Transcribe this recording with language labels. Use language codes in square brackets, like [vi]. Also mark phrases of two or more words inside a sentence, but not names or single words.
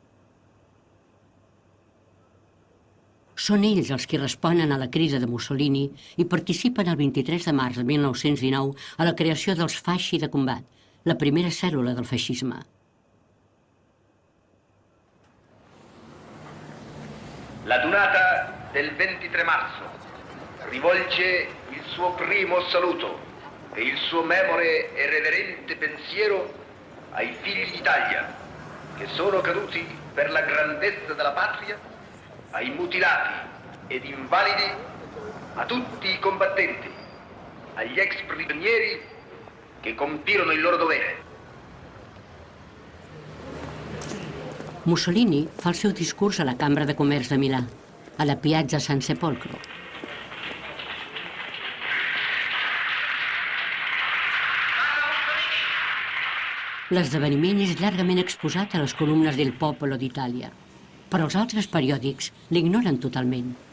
[ca] Són ells els qui responen a la crida de Mussolini i participen el 23 de març de 1919 a la creació dels fasci de combat, la primera cèl·lula del feixisme. [it] L'adunata del 23 marzo rivolge il suo primo saluto e il suo memore e reverente pensiero ai figli d'Italia che sono caduti per la grandezza della patria, ai mutilati ed invalidi, a tutti i combattenti, agli ex prigionieri che compirono il loro dovere. [ca] Mussolini fa el seu discurs a la Cambra de Comerç de Milà, a la Piazza San Sepolcro. L'esdeveniment és llargament exposat a les columnes del Popolo d'Itàlia, però els altres periòdics l'ignoren totalment.